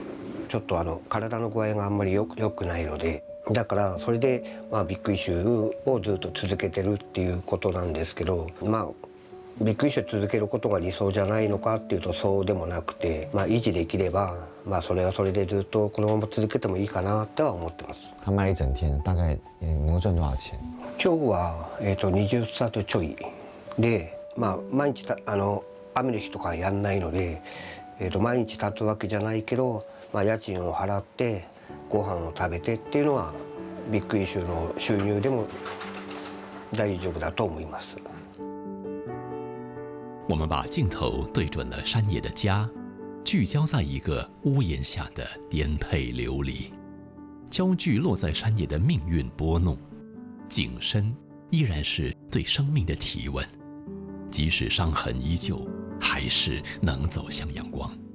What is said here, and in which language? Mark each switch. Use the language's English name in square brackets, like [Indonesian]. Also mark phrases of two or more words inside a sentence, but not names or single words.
[Japanese] ちょっと体の具合があんまり良くないので、だからそれでビッグイシューをずっと続けてるっていうことなんですけど、ビッグイシュー続けることが理想じゃないのかっていうとそうでもなくて、維持できればそれはそれでずっとこのまま続けてもいいかなとは思ってます。 [Chinese] 他卖一整天大概能够赚多少钱？ [Japanese] 今日は20スタートちょいで、毎日雨の日とかやんないので、毎日立つわけじゃないけど、家賃を払ってご飯を食べてっていうのはビッグイシューの収入でも大丈夫だと思います。 [Chinese] 我们把镜头对准了山野的家，聚焦在一个屋檐下的颠沛流离，焦距落在山野的命运拨弄，景深依然是对生命的提问，即使伤痕依旧，还是能走向阳光。